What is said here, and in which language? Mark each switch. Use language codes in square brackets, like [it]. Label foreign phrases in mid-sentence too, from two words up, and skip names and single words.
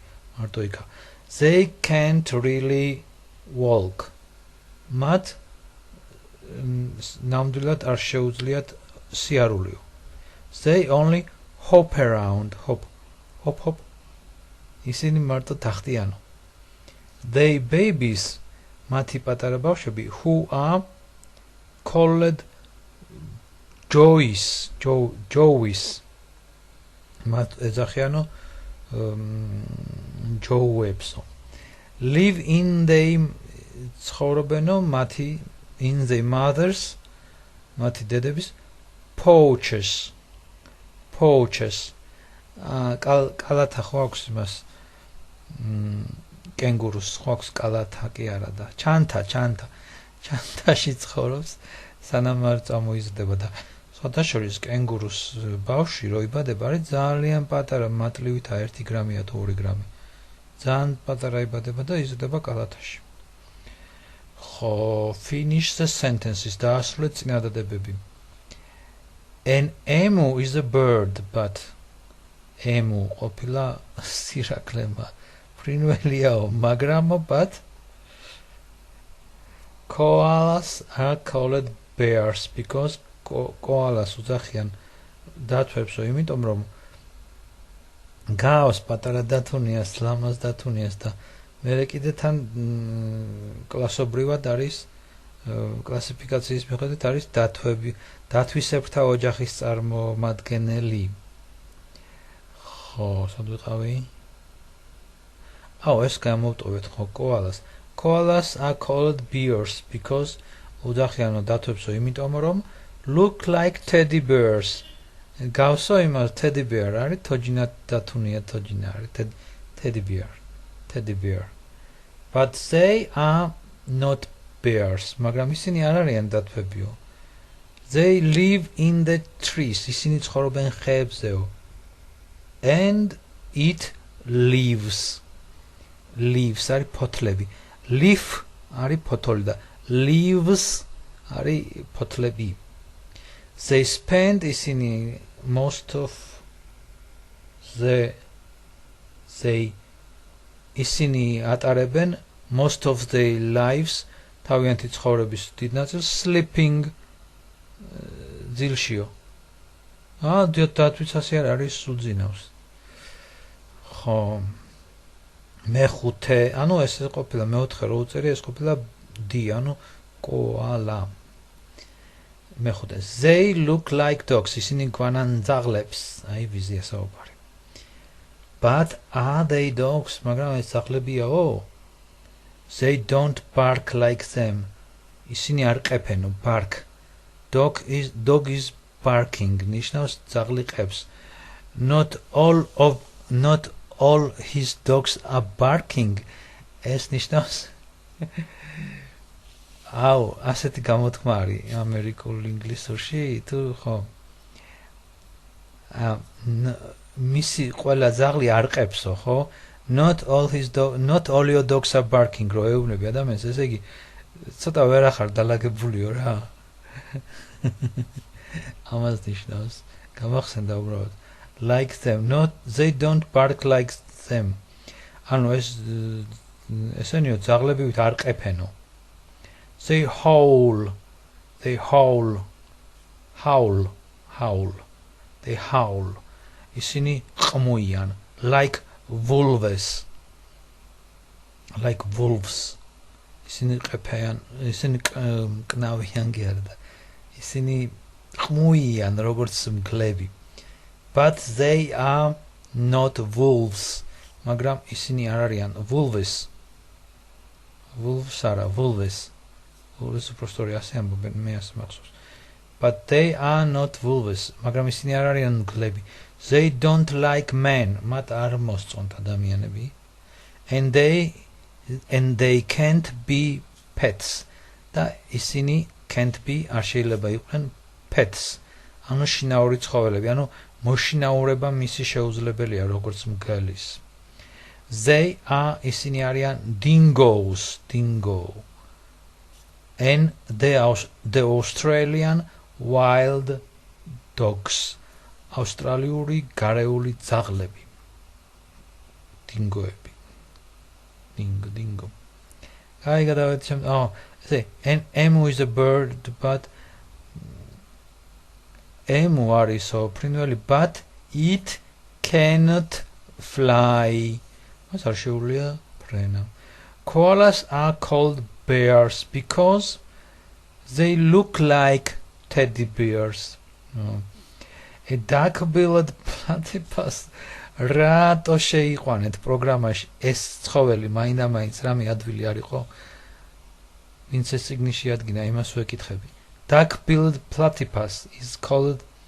[ka] მარტო იქა. [en] They can't really walk. [ka] მათ ნამდვილად არ შეუძლიათ სიარულეო. [en] They only hop around. Hop. [ka] ისინი მარტო თახტიანო. [en] They babies. [ka] მათი პატარა ბავშვები [en] who are called joys. [ka] მათ ეძახიანო ჯოუებსო. [en] Live in they [ka] ცხოვრობენო მათი [en] in their mothers [ka] მათი დედების [en] pouches. [ka] კალათა ხო აქვს იმას კენგურუს ხო აქვს კალათა კი არა და ჩანთაში ცხოვრობს სანამ არ წამოიზრდება და სხვადასხვა კენგურუს ბავშვი რო იბადება არის ძალიან პატარა მატლივით 1 გრამია თუ 2 გრამი ძალიან პატარა იბადება და იზრდება კალათაში. ხო, [en] finish the sentences [ka] დაასრულეთ წინადადებები. [en] An emu is a bird, but emu [ka] ყოფილა სირაქლემა ფრინველიაო, მაგრამ [en] but koalas are called bears because koalas [ka] უძახიან დათვებსო, იმიტომ რომ გავს პატარა დათუნიას, ლამას დათუნიას და მერე კიდე თან კლასობრივად არის კლასიფიკაციის მიხედვით არის დათვისებრთა ოჯახის წარმომადგენელი. ხო, სად ვიყავი? ეს გამოვტოვეთ ხო koalas. [en] Koalas are called bears because [ka] უძახიანო დათვებსო, იმიტომ რომ [en] look like teddy bears. [ka] გავსო იმას [en] teddy bear [ka] არის თოჯინა დათუნია თოჯინა არის [en] teddy bear. But they are not bears. [ka] მაგრამ ისინი არ არიან დათვებიო. [en] They live in the trees. [ka] ისინი ცხოვრობენ ხეებზეო. [en] And eat leaves. [ka] Leaves არის ფოთლები. Leaf არის ფოთოლი და leaves არის ფოთლები. [en] They spend ისინი most of [ka] ისინი ატარებენ [en] most of their lives [ka] თავიანთი ცხოვრების დიდ ნაწილს [en] sleeping ძილშიო. [ka] დათვისასი არ არის სულძინავს. ხო. მეხუთე, ანუ ეს ყოფილა მეოთხე რო უწერი, ეს ყოფილა D, ანუ koala. მეხუთე. [en] They look like dogs. [ka] ისინი გვანან ძაღლებს. აი ვიზია საუბარი. [en] But are they dogs? [ka] მაგრამ ეს ძაღლებიაო? [en] They don't bark like them. [ka] ისინი არ ყეფენო, [en] bark. Dog is barking. [ka] ნიშნავს ძაღლი ყებს. [en] Not all his dogs are barking. [ka] ეს ნიშნავს ასეთი გამოთქმა არის ამერიკულ ინგლისურში თუ ხო მისი ყველა ძაღლი არ ყებსო, ხო? [en] not all your dogs are barking [ka] რო ეუბნები ადამიანს ესე იგი ცოტა ვერ ახარ დალაგებულიო რა ამას ნიშნავს გამახსენდა უბრალოდ [en] like them not they don't bark like them [ka] ანუ ესენიო ძაღლებივით არ ყეფენო [en] they howl they howl [ka] ისინი ყმუიან [en] like wolves [ka] ისინი ყეფიან ისინი კნავიან გერდა ისინი ყმუიან როგორც მგლები [en] but they are not wolves [ka] მაგრამ ისინი არ არიან wolves არა wolves უბრალოდ ასე ამბობენ მე ასე მახსოვს [en] but they are not wolves [ka] მაგრამ ისინი არ არიან მგლები [en] they don't like men [ka] მათ არ მოსწონთ ადამიანები [en] and they can't be pets [ka] და ისინი [en] can't be [ka] არ შეიძლება იყვნენ pets ანუ შინაური ცხოველები ანუ მოშინაურება მისი შეუძლებელია როგორც მგლის [en] they are [ka] ისინი არიან dingoes [en] and the Australian wild dogs [ka] ავსტრალიური გარეული ძაღლები დინგოები [en] dingo [ka] აი გადავედი [en] say an emu is a bird but [ka] emu არის ფრინველი [en] but it cannot fly [ka] მას არ შეუძლია ფრენა [en] koalas are called bears because they look like teddy bears a dark-billed platypus [ka] რატო შეიყვანეთ პროგრამაში ეს ცხოველი მაინდა-მაინც რამე ადვილი არ იყო ვინც ეს წიგნში ადგინა იმას ვეკითხები [en] dark-billed platypus is called